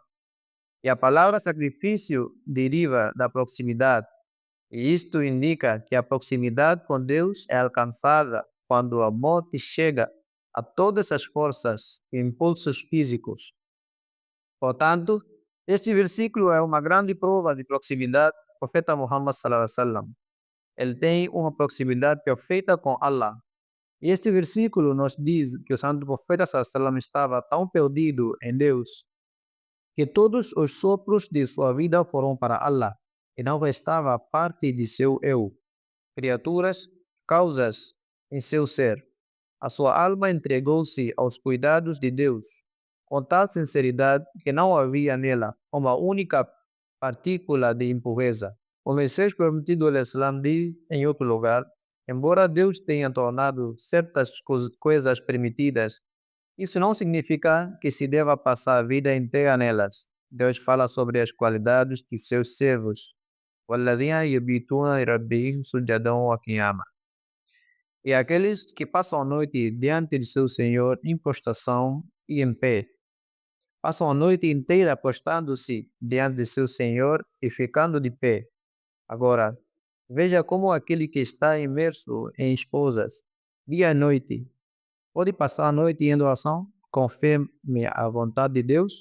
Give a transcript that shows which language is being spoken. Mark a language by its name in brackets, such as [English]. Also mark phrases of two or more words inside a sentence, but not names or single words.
[Portuguese] E a palavra sacrifício deriva da proximidade, e isto indica que a proximidade com Deus é alcançada quando a morte chega a todas as forças e impulsos físicos. Portanto, este versículo é uma grande prova de proximidade do profeta Muhammad [Arabic] صلى الله عليه وسلم. [Portuguese] Ele tem uma proximidade perfeita com Allah. E este versículo nos diz que o santo profeta [Arabic] صلى الله عليه وسلم [Portuguese] estava tão perdido em Deus que todos os sopros de sua vida foram para Allah e não restava parte de seu eu, criaturas, causas em seu ser. A sua alma entregou-se aos cuidados de Deus, com tal sinceridade que não havia nela uma única partícula de impureza. O Messias prometido do Islã diz em outro lugar: embora Deus tenha tornado certas coisas permitidas, isso não significa que se deva passar a vida inteira nelas. Deus fala sobre as qualidades de seus servos [Arabic] والذين يبيتون لربهم سجدا وقياما. [Portuguese] E aqueles que passam a noite diante de seu Senhor em prostração e em pé, passam a noite inteira prostrando-se diante de seu Senhor e ficando de pé. Agora, veja como aquele que está imerso em esposas, dia e noite, pode passar a noite em adoração conforme a vontade de Deus.